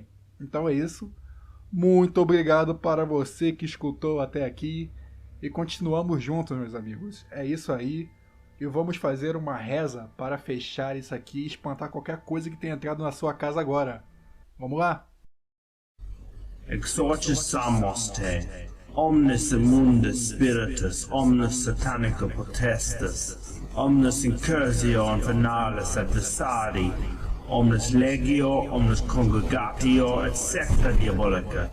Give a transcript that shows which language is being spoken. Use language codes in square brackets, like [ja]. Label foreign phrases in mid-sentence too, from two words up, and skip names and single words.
[pt] Então é isso. Muito obrigado para você que escutou até aqui. E continuamos juntos, meus amigos. É isso aí. E vamos fazer uma reza para fechar isso aqui e espantar qualquer coisa que tenha entrado na sua casa agora. Vamos lá? [la] Exorcisamos te, omnes immundos spiritus, omnes satanica potestas, omnes incursio infernales adversari, omnes legio, omnes congregatio, et secta diabolica.